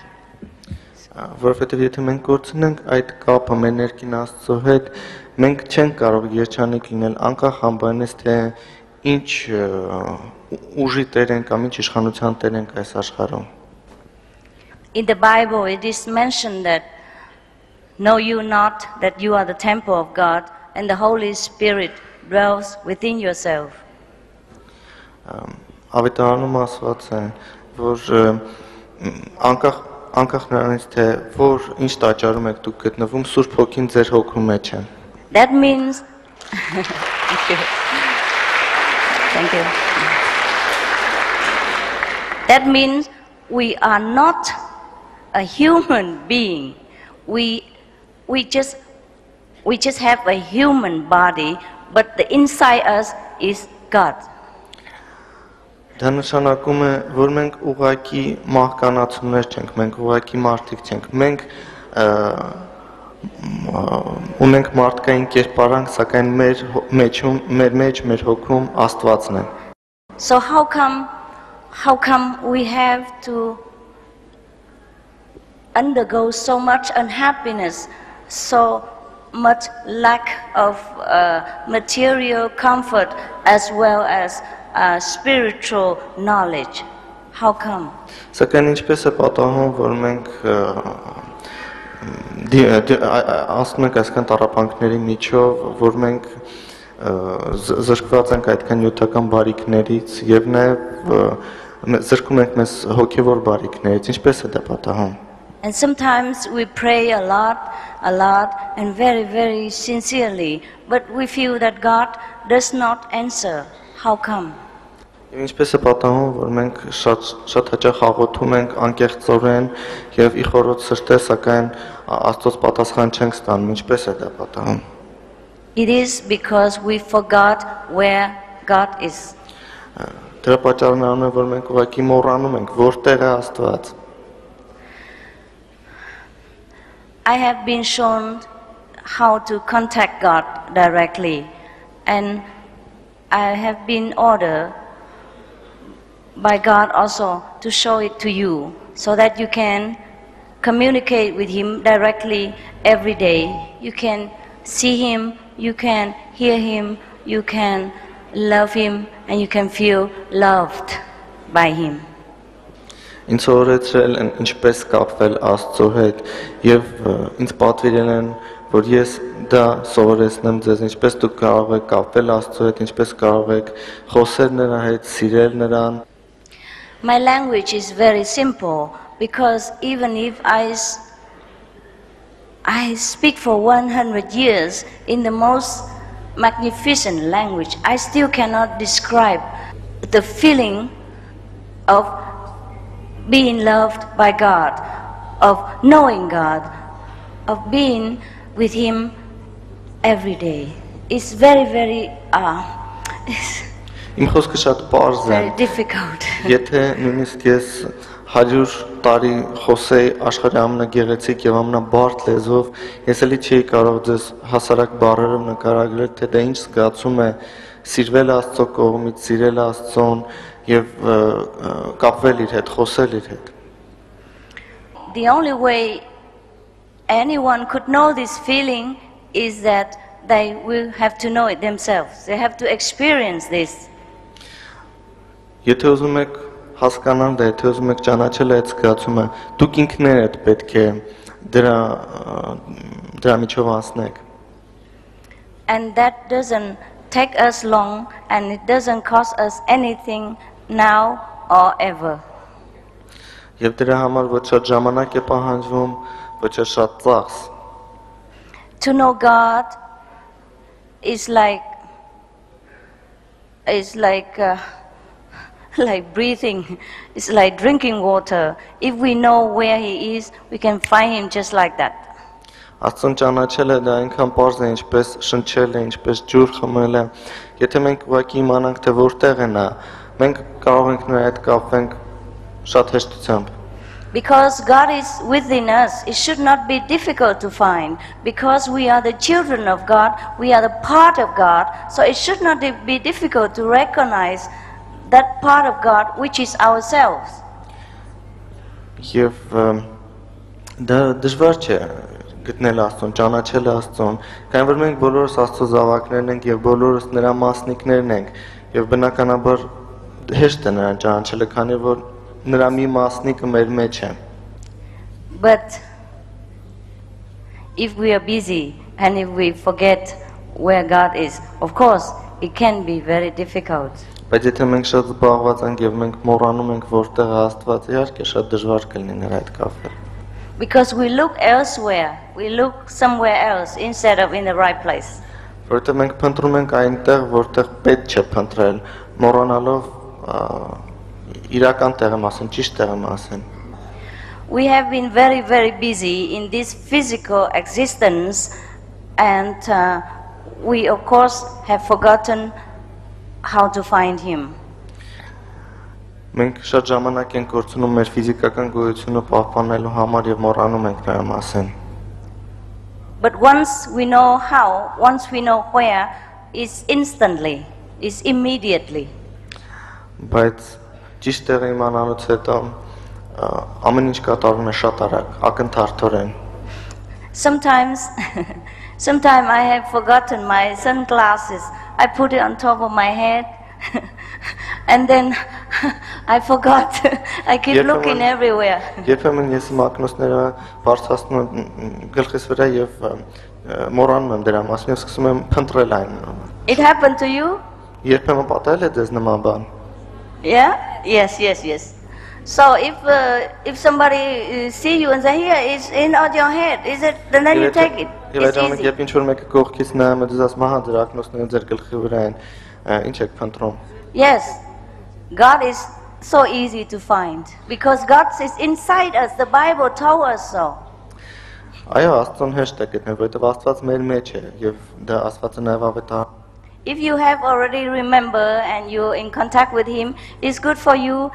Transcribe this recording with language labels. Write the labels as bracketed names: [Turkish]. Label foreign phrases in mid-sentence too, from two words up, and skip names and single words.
[Armenian] Որովհետև եթե մենք կորցնենք այդ կապը մեր ներքին Աստծո հետ, մենք չենք կարող երջանիկ լինել, անկախ ամբանից թե ինչ ուժի տեր ենք կամ ինչ իշխանության տեր ենք այս աշխարհում։ [English] In the Bible it is mentioned that know you not that you are the temple of God and the Holy Spirit dwells within yourself. [Armenian] Ավետարանում ասված է, որ անկախ նրանից թե որ ինչ տաճարում եք դուք գտնվում, Սուրբ Հոգին ձեր հոգու մեջ է։ [English] That means Thank you. That means we are not a human being. We just have a human body, but the inside us is God. [Armenian] Դա նշանակում է, որ մենք ուղղակի մահկանացուներ չենք, մենք ուղղակի մարդիկ չենք, մենք ունենք մարդկային կերպարանք, սակայն մեր մեջ, մեր հոգում Աստվածն է։ [English] So how come we have to undergo so much unhappiness, so much lack of material comfort as well as spiritual knowledge? How come? [Armenian] Սակայն ինչպես է պատահում, որ մենք ասում ենք այսքան տառապանքների միջով, որ մենք զրկված ենք այդքան նյութական բարիքներից եւ նաեւ զրկում ենք մեզ հոգեվոր բարիքներից, ինչպես է դա պատահում։ [English] And sometimes we pray a lot, and very, very sincerely, but we feel that God does not answer. How come? [Armenian] Ինչպես է պատահում, որ մենք շատ հաճախ աղոթում ենք անկեղծորեն եւ ի խորոց սրտե, սակայն Աստծոց պատասխան չենք ստանում, ինչպես է դա պատահում։ [English] It is because we forgot where God is. [Armenian] Դրա պատճառն է, որ մենք ուղղակի մոռանում ենք, որտեղ է Աստված։ [English] I have been shown how to contact God directly, and I have been ordered by God also to show it to you, so that you can communicate with Him directly every day. You can see Him, you can hear Him, you can love Him, and you can feel loved by Him. [Armenian] Ինձ օրեցրել են ինչպես կապվել Աստծո հետ եւ ինձ պատվիրել են, որ ես դա սովորեցնեմ ձեզ, ինչպես դուք կարող եք կապվել Աստծո հետ, ինչպես կարող եք խոսել նրա հետ, սիրել նրան։ [English] My language is very simple, because even if I speak for 100 years in the most magnificent language, I still cannot describe the feeling of being loved by God, of knowing God, of being with Him every day. It's very, very [Armenian] Իմ խոսքը շատ պարզ է։ [English] very difficult. [Armenian] Եթե նույնիսկ ես 100 տարի խոսեի աշխարհի ամենագեղեցիկ եւ ամենաբարդ լեզվով, ես էլի չէի կարող ձեզ հասարակ բառերով նկարագրել, թե դա ինչ զգացում է սիրվել Աստծո կողմից, սիրել Աստծուն եւ կապվել իր հետ, խոսել իր հետ։ [English] The only way anyone could know this feeling is that they will have to know it themselves. They have to experience this. [Armenian] Եթե ուզում եք հասկանալ դա, եթե ուզում եք ճանաչել այդ զգացումը, դուք ինքներդ պետք է դրա միջով անցնեք։ [English] And that doesn't take us long, and it doesn't cost us anything now or ever. [Armenian] Եվ դրա համար ոչ շատ ժամանակ է պահանջվում, ոչ շատ ծախս։ [English] To know God is like breathing. It's like drinking water. If we know where He is, we can find Him just like that. [Armenian] Աստծուն ճանաչելը դա այնքան պարզ է, ինչպես շնչելը, ինչպես ջուր խմելը։ Եթե մենք ուղղակի իմանանք, թե որտեղ է նա, մենք կարող ենք նրա հետ կապենք շատ հեշտությամբ։ [English] Because God is within us, it should not be difficult to find. Because we are the children of God, we are the part of God, so it should not be difficult to recognize that part of God which is ourselves. [Armenian] Եվ դա դժվար չէ գտնել Աստծուն, ճանաչել Աստծուն, քանի որ մենք բոլորս Աստծո զավակներն ենք եւ բոլորս նրա մասնիկներն ենք եւ բնականաբար հեշտ է նրան ճանաչելը, քանի որ նրա մի մասնիկը մեր մեջ է։ [English] But if we are busy and if we forget where God is, of course it can be very difficult. [Armenian] Բայց եթե մենք շատ զբաղված ենք եւ մենք մոռանում ենք որտեղ է Աստված, իհարկե շատ դժվար կլինի նրա հետ կապել։ [English] Because we look elsewhere, we look somewhere else instead of in the right place. [Armenian] Որովհետև մենք փնտրում ենք այնտեղ, որտեղ պետք չէ փնտրել, մոռանալով իրական տեղը մասն, ճիշտ տեղը մասն։ [English] We have been very, very busy in this physical existence, and we of course have forgotten how to find Him. [Armenian] Մենք շատ ժամանակ ենք կորցնում մեր ֆիզիկական գոյությունը պահպանելու համար եւ մոռանում ենք նրա մասին։ [English] But once we know how, once we know where, it's instantly, it's immediately. [Armenian] Բայց ճիշտ տեղը իմանալուց հետո ամեն ինչ կատարվում է շատ արագ, ակնթարթորեն։ [English] Sometimes I have forgotten my sunglasses. I put it on top of my head and then I forgot. I keep looking everywhere. [Armenian] Երբեմն ես մակնոսները բարձրացնում եմ գլխիս վրա եւ մոռանում եմ դրա մասին եւ սկսում եմ փնտրել այն։ [English] It happened to you? [Armenian] Երբեմն պատահել է դες նման բան։ [English] Yeah? Yes. So if somebody see you and say, here, it's in on your head, is it? Then you take it. It's easy. [Armenian] Երբ ինչ որ մեկը կողքից նայում է, դες ասում ահա դրա ակնոցները ձեր գլխի վրա են, ինչ եք փնտրում։ [English] Yes. God is so easy to find because God is inside us. The Bible told us so. [Armenian] Այո, Աստծուն հեշտ է գտնել, որովհետև Աստված մեր մեջ է եւ դա Աստվածը նաեւ ավետա։ [English] If you have already remembered and you're in contact with Him, it's good for you.